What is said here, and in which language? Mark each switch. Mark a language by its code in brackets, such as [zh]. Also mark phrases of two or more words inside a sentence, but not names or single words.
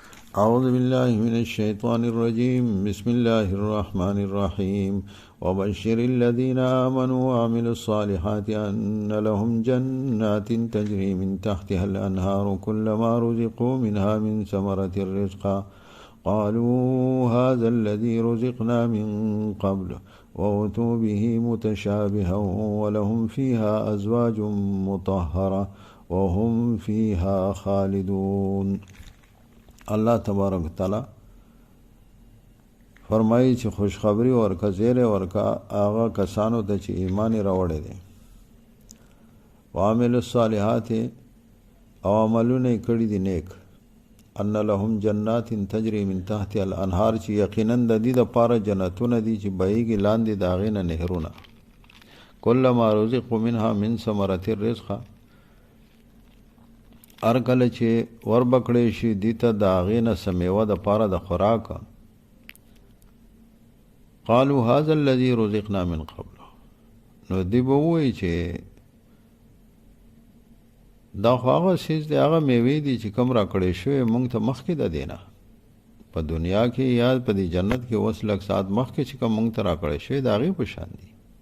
[ar] أعوذ بالله من الشيطان الرجيم بسم الله الرحمن الرحيم وبشر الذين آمنوا وعملوا الصالحات أن لهم جنات تجري من تحتها الأنهار كلما رزقوا منها من ثمرة رزقا قالوا هذا الذي رزقنا من قبل وأتوا به متشابها ولهم فيها أزواج مطهرة وهم فيها خالدون. الله تبارک تعالی [ps] فرمایي چې خوشخبری ورکا زیره ورکا هغه کسانو ته چې ایمان راوړی دي [ar] وعمل الصالحات [ps] او عملونه کړي دي نیک [ar] ان لهم جنات تجري من تحت الانهار [ps] چې یقینا د دې د پاره جنتونه دي چې بهيږي لاندې د هغې نه نهرونه [ar] کلما رزقوا منها من ثمرة الرزق [ps] هر کله چې وربکړی شي دې ته د هغې نه څه میوه د پاره د خوراک [ar] قالوا هذا الذي رزقنا من قبل [ps] نو دی به ووایي چې دا خو هغه څیز دی هغه میوې دي چې کوم راکړی شوی موږ ته مخکې د دې نه په دنیا کې یا په دې جنت کې اوس لږ ساعت مخکې چې کوم موږ ته راکړی شوی د هغې په شان دي